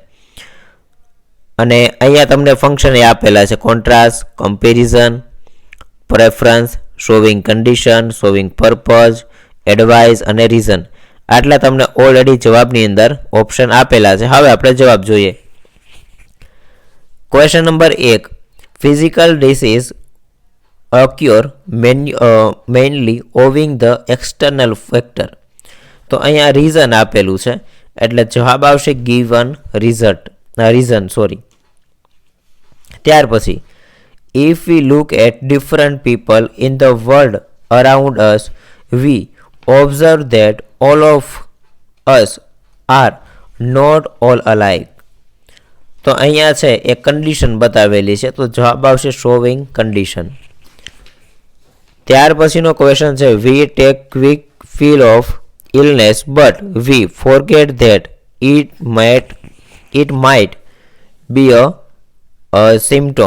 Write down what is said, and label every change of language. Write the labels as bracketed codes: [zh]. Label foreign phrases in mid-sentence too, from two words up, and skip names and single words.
[gu] અને અહીંયા તમને ફંક્શન એ આપેલા છે, [en] contrast, comparison, preference, showing condition, showing purpose, advice અને રીઝન. [gu] આટલા તમને ઓલરેડી જવાબની અંદર ઓપ્શન આપેલા છે. હવે આપણે જવાબ જોઈએ. [en] question number 1, physical disease occur mainly owing the external factor. [gu] તો અહીંયા રીઝન આપેલું છે એટલે જવાબ આવશે [en] given reason. [gu] ત્યાર પછી [en] if we look at different people in the world around us, we observe that all of us are not all alike. [gu] તો અહીંયા છે એ કન્ડિશન બતાવેલી છે તો જવાબ આવશે [en] showing condition. [gu] ત્યાર પછીનો ક્વેશ્ચન છે, [en] we take quick feel of illness but we forget that it might be a symptom.